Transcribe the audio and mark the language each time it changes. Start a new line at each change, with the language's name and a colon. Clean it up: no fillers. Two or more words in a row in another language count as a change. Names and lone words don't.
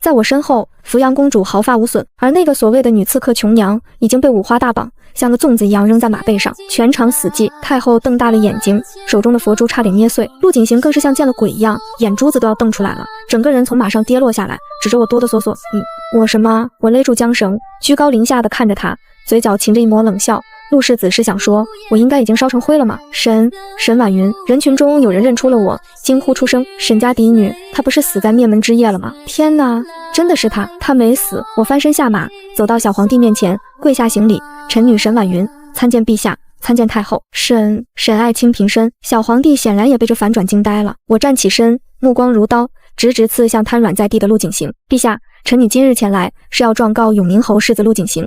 Chinese: 在我身後，扶陽公主毫髮無損，而那個所謂的女刺客瓊瑤已經被五花大綁，像個粽子一樣扔在馬背上，全場死寂。太後瞪大了眼睛，手中的佛珠差點捏碎。陸景行更是像見了鬼一樣，眼珠子都要瞪出來了，整個人從馬上跌落下來，指着我哆哆嗦嗦：我什麼？我勒住韁繩，居高臨下的看着他，嘴角噙着一抹冷笑。陸世子是想說我應該已經燒成灰了嗎？沈婉雲。人群中有人認出了我，驚呼出聲：沈家嫡女，她不是死在滅門之夜了嗎？天哪，真的是她，她沒死。我翻身下馬，走到小皇帝面前，跪下行禮：臣女沈婉雲，參見陛下，參見太後。沈愛卿平身。小皇帝顯然也被這反轉驚呆了。我站起身，目光如刀，直直刺向癱軟在地的陸景行。陛下，臣女今日前來是要狀告永寧侯世子陸景行。